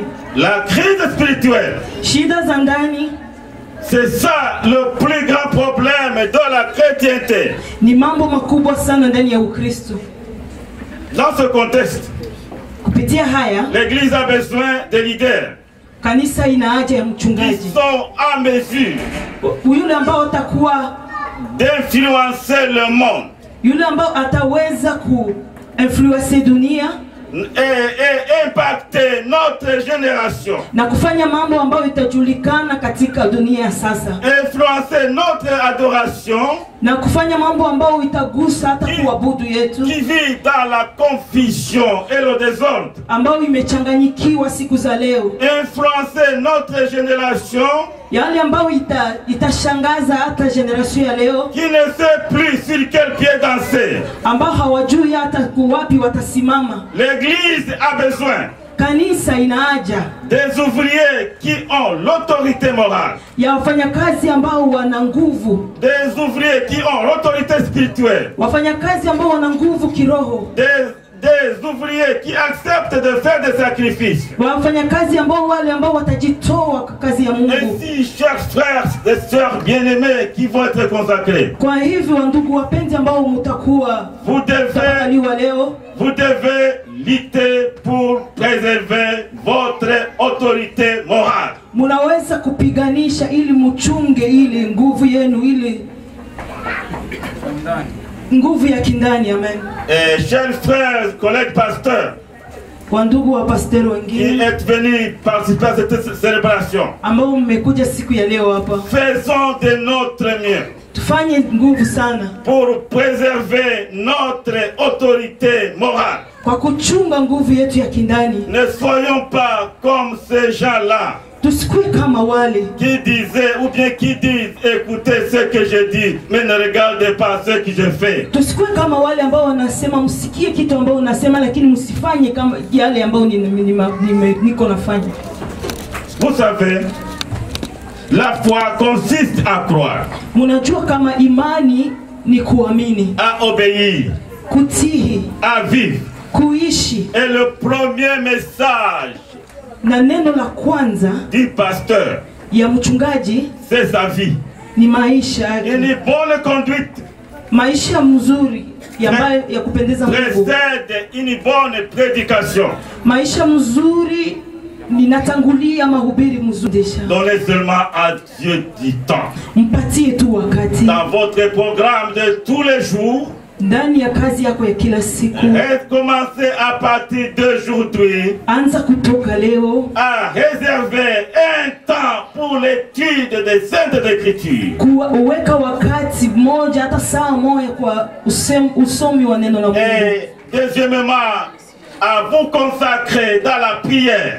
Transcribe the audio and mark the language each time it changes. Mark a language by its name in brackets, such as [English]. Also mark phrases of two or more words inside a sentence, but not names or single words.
[French] La crise spirituelle. [Swahili] Shida za ndani. [French] C'est ça le plus grand problème de la chrétienté. [Swahili] Ni mambo makubwa sana ndani ya Ukristo. [French] Dans ce contexte, [Swahili] kupitia haya, [French] l'Église a besoin de leaders. [Swahili] Kanisa ina haja ya mchungaji. [French] Qui sont en mesure [Swahili] yule ambao atakuwa [French] d'influencer le monde. [Swahili] Yule ambao ataweza kuinfluence dunia. [French] et impacter notre génération. [Swahili] Na kufanya mambo ambayo itajulikana katika dunia ya sasa. [French] Influencer notre adoration. [Swahili] Na kufanya mambo ambayo itagusa hata kuabudu yetu. [French] Qui vit dans la confusion et le désordre. [Swahili] Ambayo imechanganyikiwa siku za leo. [French] Influencer notre génération. [Swahili] Yale ambayo itashangaza hata generation ya leo. [French] Qui ne sait plus sur quel pied danser. [Swahili] Ambao hawajui hata kuwapi watasimama. [French] L'église a besoin. [Swahili] Kanisa ina haja [French] des ouvriers qui ont l'autorité morale. [Swahili] Ya wafanyakazi ambao wana nguvu. [French] Des ouvriers qui ont l'autorité spirituelle. [Swahili] Wafanyakazi ambao wana nguvu kiroho. [French] Des ouvriers qui acceptent de faire des sacrifices. [Swahili] Wafanyakazi ambao wale ambao watajitoa kwa kazi ya Mungu. [French] Ainsi, chers frères et sœurs bien-aimés qui vont être consacrés. [Swahili] Kwa hivyo ndugu wapenzi ambao mtakuwa [French] vous devez lutter pour préserver votre autorité morale. [Swahili] Munaweza kupiganisha ili mchunge ili nguvu yenu ili nguvu ya kindani. Amen. [French] Et chers frères, collègues pasteurs, [Swahili] wandugu wa pasteur wengine [French] qui êtes venus participer à cette célébration, [Swahili] ambao mmekuja siku ya leo hapa, [French] faisons de notre mieux. [Swahili] Tufanye nguvu sana [French] pour préserver notre autorité morale. [Swahili] Kwa kuchunga nguvu yetu ya kindani. [French] Ne soyons pas comme ces gens-là. [Swahili] Tusikue kama wale [French] qui disaient ou bien qui disent écoutez ce que je dis mais ne regardez pas ce que je fais. [Swahili] Tusikue kama wale ambao wanasema msikie kitu ambao unasema lakini msifanye kama yale ambao niko nafanya. [French] Vous savez, la foi consiste à croire. [Swahili] Munajua kama imani ni kuamini, [French] à obéir, [Swahili] kutii, [French] à vivre, [Swahili] kuishi. [French] Et le premier message [Swahili] na neno la kwanza [French] du pasteur [Swahili] ya mchungaji [French] c'est sa vie. [Swahili] Ni maisha yake. [French] Une bonne conduite. [Swahili] Maisha mzuri ya kupendeza Mungu. [French] Précède une bonne prédication. [Swahili] Maisha mzuri ninatangulia mahubiri mzuri. [French] Donnez seulement à Dieu du temps. [Swahili] Mpatie tu wakati. [French] Dans votre programme de tous les jours. [Swahili] Ndani ya kazi yako ya kila siku. [French] Commencez à partir d'aujourd'hui. [Swahili] Anza kutoka leo. [French] À réserver un temps pour l'étude des Saintes Écritures. [Swahili] Kuweka wakati mmoja hata saa moja kwa usomi wa neno la Mungu. [French] Et deuxièmement, à vous consacrer dans la prière.